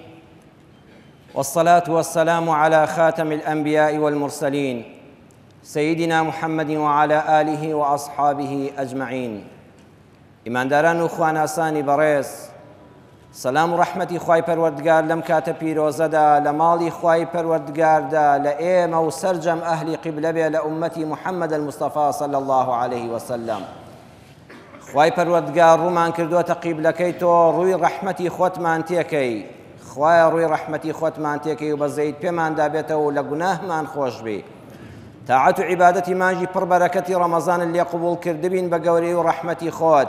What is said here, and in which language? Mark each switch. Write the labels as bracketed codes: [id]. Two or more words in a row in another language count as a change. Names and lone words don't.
[ar] والصلاة والسلام على خاتم الأنبياء والمرسلين سيدنا محمد وعلى آله وأصحابه أجمعين. [ckb] إمان داران وخواناساني بريس، [ar] سلام ورحمة [ckb] خواي پروردگار لم كاتە پیرۆزەدا لە ماڵی خوای پەروەردگاردا لە ئێمە و سەرجەم ئەهلی قیبلە بێ لە ئومەتی محەممەد [ar] المصطفى صلى الله عليه وسلم. [ckb] خوای پەروەردگار ڕوومان کردووەتە قیبلەکەی تۆ ڕووی ڕەحمەتی خۆتمان تێکەی، خوایە ڕووی ڕەحمەتی خۆتمان تێکەی و بەزەیت پێماندا بێتەوە و لە گوناهمان خۆش بێ. تاعەت و عیبادەتی مانجی پڕ بەرەکەتی ڕەمەزان لێ قبوڵ کردبین بە گەورەی و ڕەحمەتی خۆت.